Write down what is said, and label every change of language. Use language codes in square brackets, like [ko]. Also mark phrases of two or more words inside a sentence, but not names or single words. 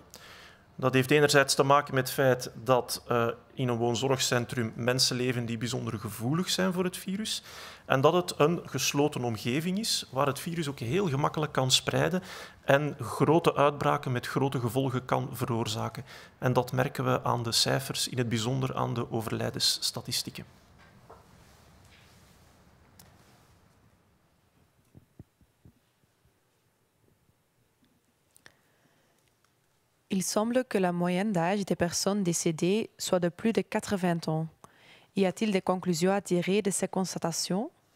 [nl] Dat heeft enerzijds te maken met het feit dat in een woonzorgcentrum mensen leven die bijzonder gevoelig zijn voor het virus en dat het een gesloten omgeving is waar het virus ook heel gemakkelijk kan spreiden en grote uitbraken met grote gevolgen kan veroorzaken. En dat merken we aan de cijfers, in het bijzonder aan de overlijdensstatistieken. [fr] Il semble que la moyenne d'âge des personnes décédées soit de plus de 80 ans. Y a-t-il des conclusions à tirer de ces constatations?